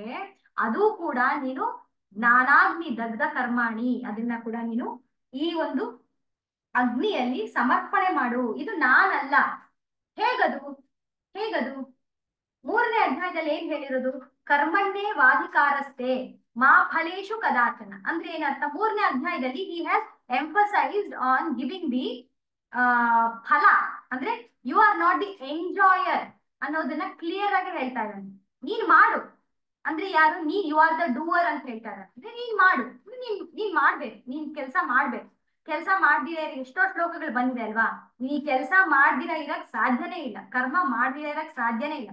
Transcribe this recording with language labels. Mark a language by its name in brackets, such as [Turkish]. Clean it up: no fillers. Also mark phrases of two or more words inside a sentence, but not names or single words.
[Kannada] ಅದು ಕೂಡ ನೀನು [Sanskrit] ಜ್ಞಾನಾಗ್ನಿ ದಗ್ಧ ಕರ್ಮಾಣಿ, [Kannada] ಅದನ್ನ ಕೂಡ ನೀನು ಈ ಒಂದು ಅಗ್ನಿಯಲ್ಲಿ ಸಮರ್ಪಣೆ ಮಾಡು. ಇದು ನಾನಲ್ಲ. ಹೇಗದು? ಮೂರನೇ ಅಧ್ಯಾಯದಲ್ಲಿ ಏನ್ ಹೇಳಿರೋದು? [Sanskrit] ಕರ್ಮಣ್ಣೇ ವಾಧಿಕಾರಸ್ಥೆ ಮಾ ಫಲೇಶು ಕದಾಚನ. [Kannada] ಅಂದ್ರೆ ಏನರ್ಥ? ಮೂರನೇ ಅಧ್ಯಾಯದಲ್ಲಿ [English] he has emphasised on giving the [Kannada] ಫಲ, ಅಂದ್ರೆ [English] you are not the enjoyer [Kannada] ಅನ್ನೋದನ್ನ ಕ್ಲಿಯರ್ ಆಗಿ ಹೇಳ್ತಾ ಇದ್ದಾನೆ. ನೀನ್ ಮಾಡು ಅಂದ್ರೆ ಯಾರು? ನೀನ್ [English] you are the doer [Kannada] ಅಂತ ಹೇಳ್ತಾರೆ. ಅಂದ್ರೆ ನೀನ್ ಮಾಡು, ನೀನ್ ಮಾಡ್ಬೇಕು, ನೀನ್ ಕೆಲಸ ಮಾಡ್ಬೇಕು. ಕೆಲಸ ಮಾಡ್ದಿರ ಎಷ್ಟೋ ಶ್ಲೋಕಗಳು ಬಂದಿದೆ ಅಲ್ವಾ? ನೀ ಕೆಲಸ ಮಾಡ್ದಿರ ಇರಕ್ ಸಾಧ್ಯನೇ ಇಲ್ಲ, ಕರ್ಮ ಮಾಡ್ದಿರ ಇರಕ್ ಸಾಧ್ಯನೇ ಇಲ್ಲ.